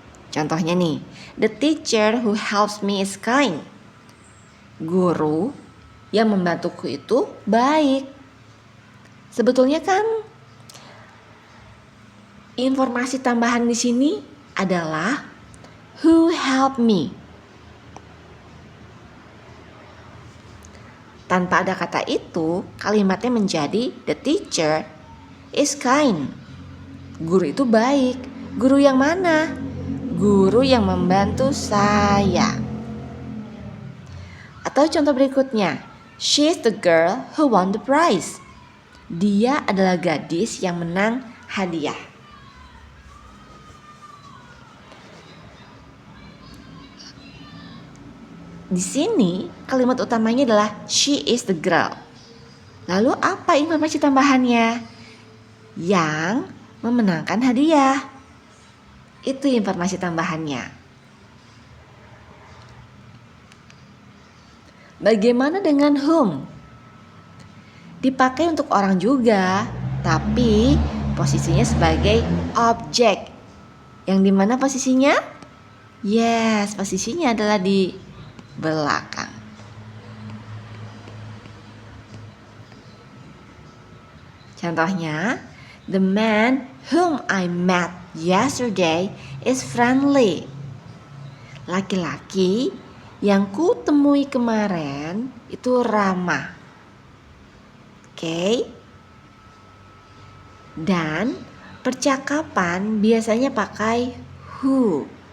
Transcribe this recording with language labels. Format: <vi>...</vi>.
<id>Contohnya nih,</id> <en>the teacher who helps me is kind.</en> <id>Guru yang membantuku itu baik. Sebetulnya kan informasi tambahan di sini adalah</id> <en>who helped me.</en> <id>Tanpa ada kata itu, kalimatnya menjadi</id> <en>the teacher is kind.</en> <id>Guru itu baik. Guru yang mana? Guru yang membantu saya. Atau contoh berikutnya,</id> <en>she's the girl who won the prize.</en> <id>Dia adalah gadis yang menang hadiah. Di sini kalimat utamanya adalah</id> <en>she is the girl.</en> <id>Lalu apa informasi tambahannya? Yang memenangkan hadiah. Itu informasi tambahannya. Bagaimana dengan whom? Dipakai untuk orang juga, tapi posisinya sebagai objek. Yang dimana posisinya?</id> <en>Yes,</en> <id>posisinya adalah di belakang. Contohnya,</id> <en>the man whom I met yesterday is friendly.</en> <id>Laki-laki yang ku temui kemarin itu ramah. Oke. Dan percakapan biasanya pakai who.</id>